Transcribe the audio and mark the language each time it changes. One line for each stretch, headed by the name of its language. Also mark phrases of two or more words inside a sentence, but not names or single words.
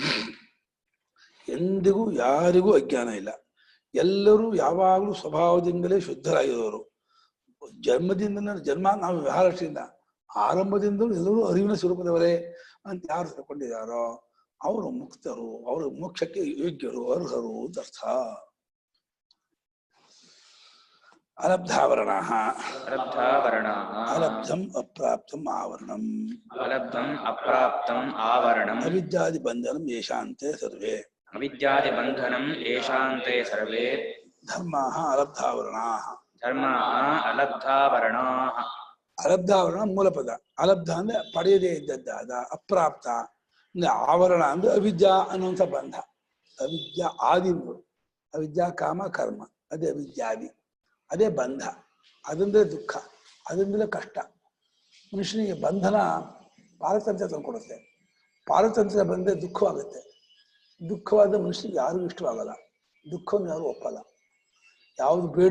Kannada: ಎಂದಿಗೂ ಯಾರಿಗೂ ಅಜ್ಞಾನ ಇಲ್ಲ ಎಲ್ಲರೂ ಯಾವಾಗಲೂ ಸ್ವಭಾವದಿಂದಲೇ ಶುದ್ಧರಾಗಿರೋರು ಜನ್ಮದಿಂದ ಜನ್ಮ ನಾವು ವ್ಯವಹಾರದಿಂದ ಆರಂಭದಿಂದಲೂ ಎಲ್ಲರೂ ಅರಿವಿನ ಸ್ವರೂಪದವರೇ ಅಂತ ಯಾರು ತಿಳ್ಕೊಂಡಿದ್ದಾರೋ ಅವರು ಮುಕ್ತರು ಅವರು ಮೋಕ್ಷಕ್ಕೆ ಯೋಗ್ಯರು ಅರ್ಹರು ಅಂತ ಅರ್ಥ
Sanskrit: ಅಲಬ್ಧಾವರಣಾಃ ಅಲಬ್ಧಂ ಅಪ್ರಾಪ್ತಂ ಆವರಣಂ अलब्धम् अप्राप्तम् आवरणम् ಅವಿದ್ಯಾದಿ ಬಂಧನಂ ಯೇಷಾಂತೆ ಸರ್ವೇ अविद्यादिबन्धनम् येषान्ते सर्वे ಧರ್ಮಾಃ ಅಲಬ್ಧಾವರಣಾಃ धर्माः अलब्धावरणाः
Kannada: ಅಲಬ್ಧಾವರಣ ಮೂಲಪದ ಅಲಬ್ಧ ಅಂದ್ರೆ ಪಡೆಯದೇ ಇದ್ದದ್ದಾದ ಅಪ್ರಾಪ್ತ ಅಂದ್ರೆ ಆವರಣ ಅಂದ್ರೆ ಅವಿದ್ಯಾ ಅನ್ನುವಂಥ ಬಂಧ ಅವಿದ್ಯಾ ಆದಿಗಳು ಅವಿದ್ಯಾ ಕಾಮ ಕರ್ಮ ಅದೇ ಅವಿದ್ಯಾದಿ ಅದೇ ಬಂಧ ಅದಂದ್ರೆ ದುಃಖ ಅದರಿಂದಲೇ ಕಷ್ಟ ಮನುಷ್ಯನಿಗೆ ಬಂಧನ ಪಾರತಂತ್ರ್ಯ ತಂದುಕೊಡುತ್ತೆ ಪಾರತಂತ್ರ್ಯ ಬಂದರೆ ದುಃಖವಾಗುತ್ತೆ ದುಃಖವಾದ ಮನುಷ್ಯನಿಗೆ ಯಾರಿಗೂ ಇಷ್ಟವಾಗಲ್ಲ ದುಃಖವನ್ನು ಯಾರು ಒಪ್ಪಲ್ಲ ಯಾವುದು ಬೇಡದೇ